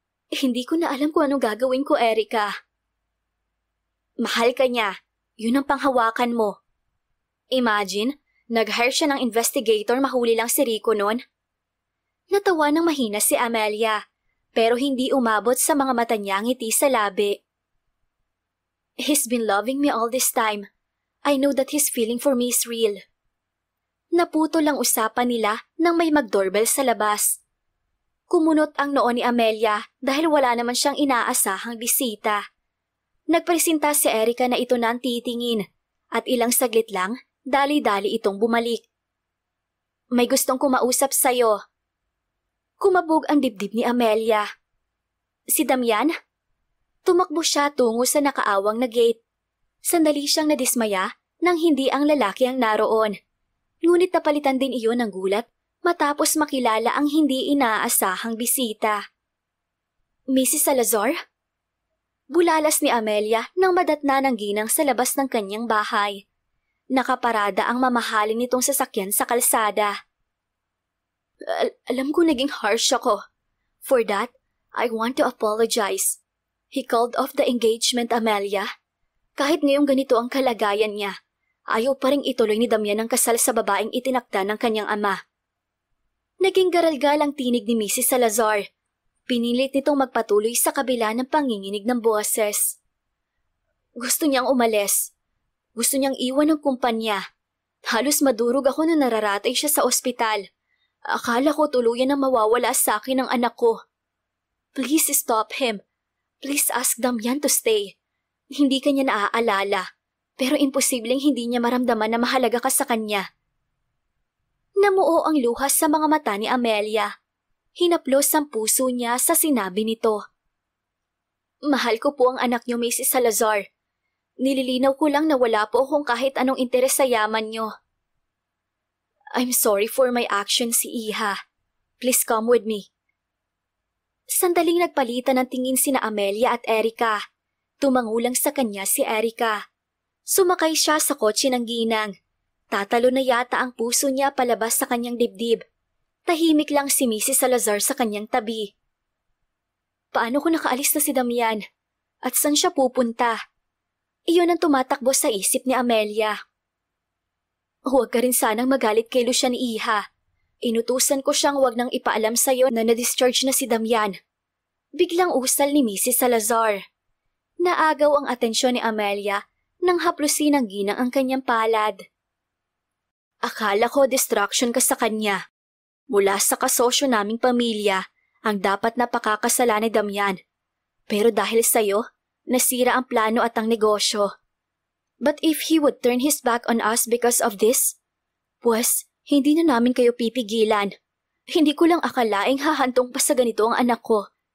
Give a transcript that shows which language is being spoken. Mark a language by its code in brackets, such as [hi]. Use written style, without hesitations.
[tl] Hindi ko na alam kung anong gagawin ko, Erica. Mahal ka niya. Yun ang panghawakan mo. Imagine, nag-hire siya ng investigator, mahuli lang si Rico noon. Natawa ng mahina si Amelia, pero hindi umabot sa mga mata niya ang ngiti sa labi. [en] He's been loving me all this time. I know that his feeling for me is real. [tl] Naputo lang usapan nila nang may mag-doorbell sa labas. Kumunot ang noo ni Amelia dahil wala naman siyang inaasahang bisita. Nagpresenta si Erica na ito na ang titingin at ilang saglit lang, dali-dali itong bumalik. May gustong kumausap sa'yo. Kumabog ang dibdib ni Amelia. Si Damian? Tumakbo siya tungo sa nakaawang na gate. Sandali siyang nadismaya nang hindi ang lalaki ang naroon. Ngunit napalitan din iyon ng gulat matapos makilala ang hindi inaasahang bisita. Mrs. Salazar? Bulalas ni Amelia nang madatna ng ginang sa labas ng kanyang bahay. Nakaparada ang mamahalin nitong sasakyan sa kalsada. Alam ko naging harsh ako. [en] For that, I want to apologize. He called off the engagement, Amelia. [tl] Kahit ngayong ganito ang kalagayan niya, ayaw pa ring ituloy ni Damian ang kasal sa babaeng itinakda ng kanyang ama. Naging garalgal ang tinig ni Mrs. Salazar. Pinilit nitong magpatuloy sa kabila ng panginginig ng boses. Gusto niyang umalis. Gusto niyang iwan ng kumpanya. Halos madurog ako nung nararatay siya sa ospital. Akala ko tuluyan na mawawala sa akin ang anak ko. [en] Please stop him. Please ask Damian to stay. [tl] Hindi ka niya naaalala, pero imposibleng hindi niya maramdaman na mahalaga ka sa kanya. Namuo ang luha sa mga mata ni Amelia. Hinaplos ang puso niya sa sinabi nito. Mahal ko po ang anak niyo, Mrs. Salazar. Nililinaw ko lang na wala po akong kahit anong interes sa yaman niyo. [en] I'm sorry for my actions, Iha. Please come with me. [tl] Sandaling nagpalitan ng tingin sina Amelia at Erica. Tumangulang sa kanya si Erica. Sumakay siya sa kotse ng ginang. Tatalo na yata ang puso niya palabas sa kanyang dibdib. Tahimik lang si Mrs. Salazar sa kanyang tabi. Paano kung nakaalis na si Damian? At saan siya pupunta? Iyon ang tumatakbo sa isip ni Amelia. Huwag ka rin sanang magalit kay Lucian, Iha. Inutusan ko siyang huwag nang ipaalam sa'yo na na-discharge na si Damian. Biglang usal ni Mrs. Salazar. Naagaw ang atensyon ni Amelia nang haplusin ng ginang ang kanyang palad. Akala ko distraction ka sa kanya. Mula sa kasosyo naming pamilya, ang dapat na pakakasalan ni Damian. Pero dahil sa'yo, nasira ang plano at ang negosyo. [en] But if he would turn his back on us because of this, [tl] pues, hindi na namin kayo pipigilan. Hindi ko lang akalaing hahantong pa sa ganito ang anak ko.